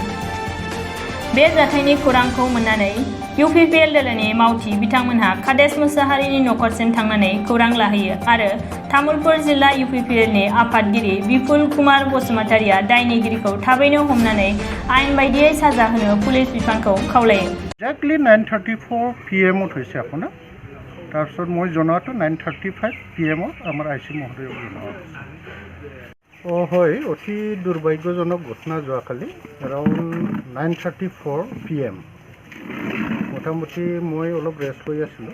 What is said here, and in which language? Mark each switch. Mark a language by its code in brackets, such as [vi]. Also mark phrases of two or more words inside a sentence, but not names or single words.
[brx] बे जाथायनि खौरांखौ मोननानै इउपिपिएल दोलोनि मावथि बिथांमोनहा कादेश मुसाहारिनि नखरसिम थांनानै खौरां लाहैयो आरो तामुलपुर जिल्ला इउपिपिएलनि आफादगिरि बिपुल कुमार बसुमतारिया दायनिगिरिखौ थाबैनो हमनानै आयेन बायदियै साजा होनो पुलिस बिफानखौ खावलायो। [as] Exactly 9:34 PM হৈছে আপোনাৰ তাৰপিছত মই জনোৱাটো 9:35 PM আমাৰ আইচি মহোদয়ক জনোৱা হৈছে। হয়, অতি দুৰ্ভাগ্যজনক ঘটনা যোৱাকালি এৰাউণ্ড 9:34 PM মোটামুটি মই অলপ ৰেষ্ট লৈ আছিলোঁ।